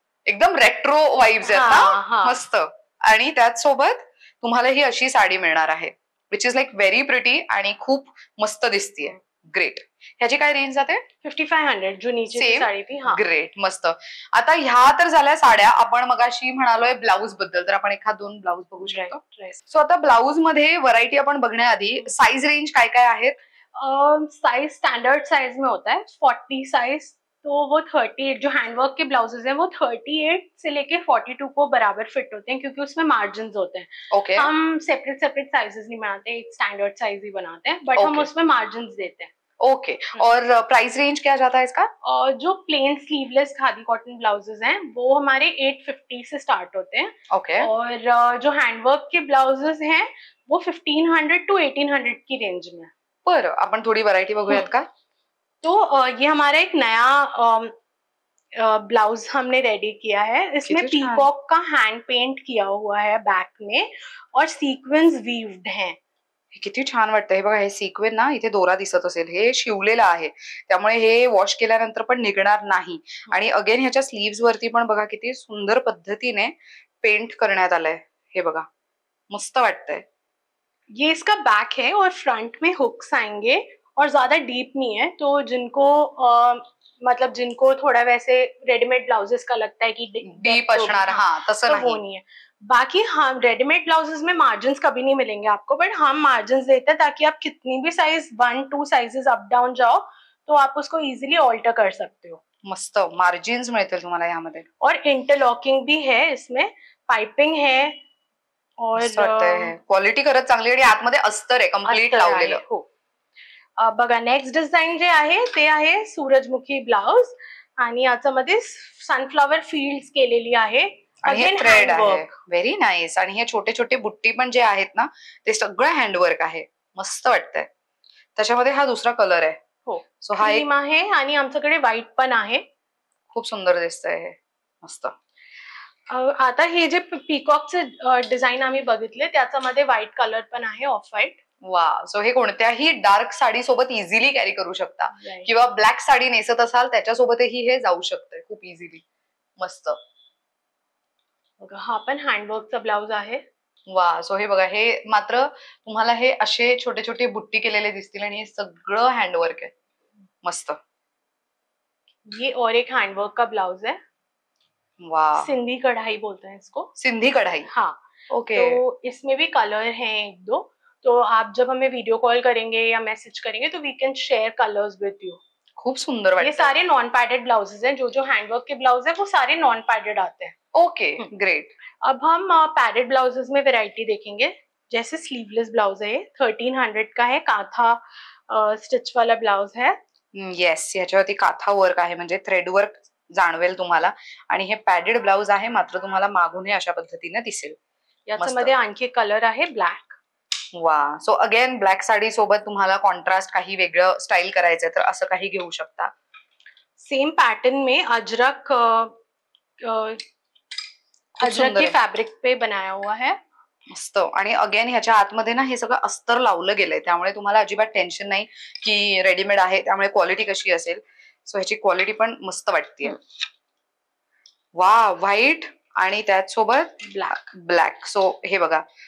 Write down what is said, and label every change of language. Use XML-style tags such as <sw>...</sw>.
<mr>एकदम retro vibes आहेत ना. मस्त. आणि त्याच सोबत तुम्हाला ही अशी साडी मिळणार आहे</mr> <en>which is like very pretty</en> <mr>आणि खूप मस्त दिसतीये. ग्रेट. ह्याची काय रेंज जाते? 5500 जुनीची साडी ती. ग्रेट. मस्त. आता ह्या तर झाल्या साड्या. आपण मगाशी म्हणालोय ब्लाऊज बद्दल, तर आपण एखाद दोन ब्लाऊज बघू शकतो. सो आता ब्लाऊज मध्ये व्हरायटी आपण बघण्याआधी साईज रेंज काय काय आहेत?</mr> <hi>साइज स्टैंडर्ड साइज में होता है 40 साइज, तो वो 38 जो हैंडवर्क के ब्लाउजेज हैं वो 38 से लेके 42 को बराबर फिट होते हैं, क्योंकि उसमें मार्जिन होते हैं.</hi> <en>Okay.</en> <hi>हम सेपरेट सेपरेट साइजेस नहीं बनाते, एक स्टैंडर्ड साइज ही बनाते हैं, बट हम उसमें मार्जिन देते हैं.</hi> <en>Okay.</en> <hi>और प्राइस रेंज क्या जाता है इसका? जो plane sleeveless khadi cotton blouses हैं वो हमारे 850 से स्टार्ट होते हैं. ओके. और जो हैंडवर्क के ब्लाउजेज हैं वो 1500 to 1800 की रेंज में.</hi> <mr>बरं, आपण थोडी व्हरायटी बघूयात का?</mr> <hi>तो ये हमारा एक नया ब्लाउज हमने रेडी किया है. इसमें पीकॉक का हैंड पेंट किया हुआ है बैक में और सीक्वेंस वीव्ड हैं.</hi> <mr>किती छान वाटतं. हे बघा, हे सिक्वेन ना, इथे दोरा दिसत असेल, हे शिवलेलं आहे, त्यामुळे हे वॉश केल्यानंतर पण निघणार नाही. आणि अगेन ह्याच्या स्लीव्स वरती पण बघा किती सुंदर पद्धतीने पेंट करण्यात आलंय. हे बघा, मस्त वाटतंय.</mr> <hi>ये इसका बैक है और फ्रंट में हुक्स आएंगे और ज्यादा डीप नहीं है, तो जिनको मतलब जिनको थोड़ा वैसे रेडीमेड ब्लाउजेस का लगता है कि</hi> <mr>डीप असणार, हाँ, तसं</mr> <hi>तो वो नहीं है. बाकी हम रेडीमेड ब्लाउजेस में मार्जिन्स कभी नहीं मिलेंगे आपको, बट हम मार्जिन्स देते हैं ताकि आप कितनी भी साइज 1-2 साइजेस अप डाउन जाओ तो आप उसको इजीली ऑल्टर कर सकते हो.</hi> <mr>मस्त मार्जिन्स मिळतील तुम्हाला यामध्ये.</mr> <hi>और इंटरलॉकिंग भी है, इसमें पाइपिंग है और</hi> <mr>क्वालिटी खरंच चांगली आणि आतमध्ये अस्तर आहे कम्प्लीट लावलेलं. हो. बघा, नेक्स्ट डिझाईन जे आहे ते आहे सूरजमुखी ब्लाउज आणि याच्यामध्ये सनफ्लॉवर फील्ड्स केलेली आहे. थ्रेड आहे. Very nice. आणि हे छोटे छोटे बुट्टी पण जे आहेत ना, ते सगळं हँडवर्क आहे. मस्त वाटतंय. त्याच्यामध्ये हा दुसरा कलर आहे. हो. सो हा एक आहे आणि आमच्याकडे व्हाईट पण आहे. खूप सुंदर दिसतंय हे. मस्त. आता हे जे पीकॉकचे डिझाईन आम्ही बघितले त्याच्यामध्ये व्हाईट कलर पण आहे, ऑफ व्हाईट. वा. सो हे कोणत्याही डार्क साडी सोबत इझिली कॅरी करू शकता, किंवा ब्लॅक साडी नेसत असाल त्याच्यासोबतही हे जाऊ शकतंय खूप इझिली. मस्त. हा पण हँडवर्कचा ब्लाउज आहे. वा. सो हे बघा, हे मात्र तुम्हाला हे असे छोटे छोटे बुट्टी केलेले दिसतील आणि हे सगळं हँडवर्क आहे. मस्त.</mr> <hi>ये और एक हैंडवर्क का ब्लाउज है. वाह. सिंधी कढ़ाई बोलते हैं इसको. सिंधी कढ़ाई. हाँ.</hi> <en>Okay.</en> <hi>तो इसमें भी कलर हैं 1-2, तो आप जब हमें वीडियो कॉल करेंगे या मैसेज करेंगे तो</hi> <en>We can share colours with you.</en> <mr>खूप सुंदर वाटतं.</mr> <hi>ये सारे नॉन पैडेड ब्लाउजेस हैं. जो हैंडवर्क के ब्लाउज है वो सारे नॉन पैडेड आते हैं.</hi> <en>Okay. Great.</en> <hi>अब हम पैडेड ब्लाउजेस में वैरायटी देखेंगे. जैसे स्लीवलेस ब्लाउज है, 1300 का है, काथा स्टिच वाला ब्लाउज है.</hi> <mr>येस, याच्यावरती काथा वर्क आहे, म्हणजे थ्रेड वर्क जाणवेल तुम्हाला. आणि हे पॅडेड ब्लाउज आहे, मात्र तुम्हाला मागून हे अशा पद्धतीने दिसेल. याच्यामध्ये आणखी कलर आहे ब्लॅक. वा. सो अगेन ब्लॅक साडी सोबत तुम्हाला कॉन्ट्रास्ट काही वेगळं स्टाईल करायचंय तर असं काही घेऊ शकता.</mr> <hi>सेम पैटर्न में अजरक के फैब्रिक पे बनाया हुआ है.</hi> <mr>मस्त. आणि अगेन ह्याच्या आतमध्ये ना हे सगळं अस्तर लावलं गेलंय, त्यामुळे तुम्हाला अजिबात टेन्शन नाही की रेडीमेड आहे त्यामुळे क्वालिटी कशी असेल. सो ह्याची क्वालिटी पण मस्त वाटते. वा. व्हाईट आणि त्याचसोबत ब्लॅक. सो हे बघा,</mr>